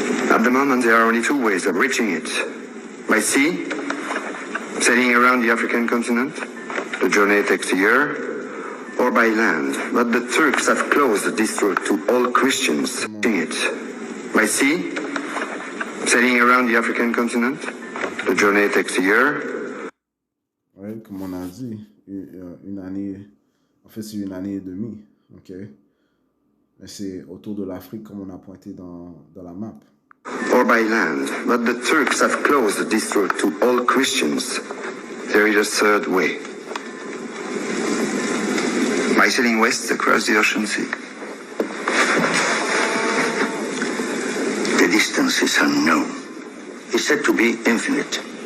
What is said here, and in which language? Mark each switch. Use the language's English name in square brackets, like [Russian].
[English] At the moment, there are only 2 ways of reaching it. By sea, sailing around the African continent. The journey takes a year. Or by land. But the Turks have closed this route to all Christians. By sea, sailing around the African continent. The journey takes a year. [French] Oui, comme on a dit, une année, en fait c'est 1 année et demie, mais c'est autour de l'Afrique comme on a pointé dans la map. [English] Or by land, but the Turks have closed this route to all Christians. There is a 3rd way. By sailing west across the ocean sea. The distance is unknown. It's said to be infinite.